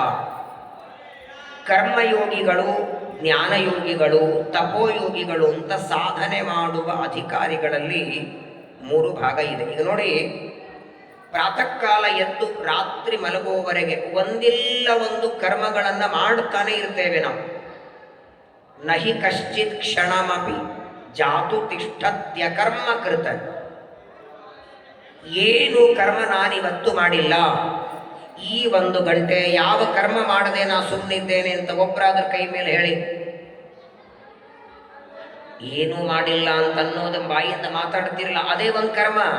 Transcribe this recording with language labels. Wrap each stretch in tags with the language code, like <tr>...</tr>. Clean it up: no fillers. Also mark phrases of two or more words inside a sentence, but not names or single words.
<kn>ಕರ್ಮಯೋಗಿಗಳು, ಜ್ಞಾನಯೋಗಿಗಳು, ತಪೋಯೋಗಿಗಳು ಅಂತ ಸಾಧನೆ ಮಾಡುವ ಅಧಿಕಾರಿಗಳಲ್ಲಿ 3 ಭಾಗ ಇದೆ. ಈಗ ನೋಡಿ, ಪ್ರಾತಃ ಕಾಲ ಎದ್ದು ರಾತ್ರಿ ಮಲಗುವವರೆಗೆ ಒಂದಿಲ್ಲ ಒಂದು ಕರ್ಮಗಳನ್ನು ಮಾಡುತ್ತಾನೆ ಇರ್ತೇವೆ ನಾವು.</kn> <sa>ನಹಿ ಕಶ್ಚಿತ್ ಕ್ಷಣಮಪಿ ಜಾತು ತಿಷ್ಠತ್ಯ ಕರ್ಮ ಕೃತ. ಏನು ಕರ್ಮ ನಾನಿವತ್ತು ಮಾಡಿಲ್ಲ, ಈ 1 ಗಂಟೆ ಯಾವ ಕರ್ಮ ಮಾಡದೆ ನಾ ಸುಮ್ಮನಿದ್ದೇನೆ ಅಂತ ಒಬ್ಬರಾದ್ರ ಕೈ ಮೇಲೆ ಹೇಳಿ. ಏನೂ ಮಾಡಿಲ್ಲ ಅಂತ ಅನ್ನೋದು ಬಾಯಿಯಿಂದ ಮಾತಾಡ್ತಿರಲ್ಲ, ಅದೇ ಒಂದು ಕರ್ಮ.</sa>